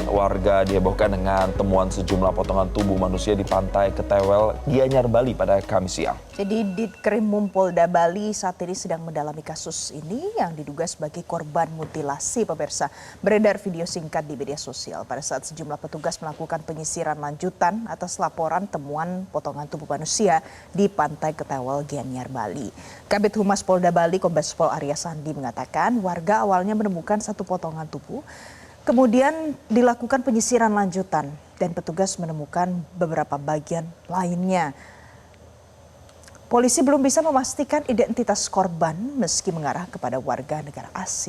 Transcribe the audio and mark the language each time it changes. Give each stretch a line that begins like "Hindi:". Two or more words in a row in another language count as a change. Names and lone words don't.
Indonesian: Warga dihebohkan dengan temuan sejumlah potongan tubuh manusia di pantai Ketewel, Gianyar, Bali pada Kamis siang. Jadi Ditkrimum Polda Bali saat ini sedang mendalami kasus ini yang diduga sebagai korban mutilasi, pemirsa. Beredar video singkat di media sosial pada saat sejumlah petugas melakukan penyisiran lanjutan atas laporan temuan potongan tubuh manusia di pantai Ketewel, Gianyar, Bali. Kabid Humas Polda Bali, Kombes Pol Arya Sandi mengatakan warga awalnya menemukan satu potongan tubuh, kemudian dilakukan penyisiran lanjutan dan petugas menemukan beberapa bagian lainnya. Polisi belum bisa memastikan identitas korban meski mengarah kepada warga negara asing.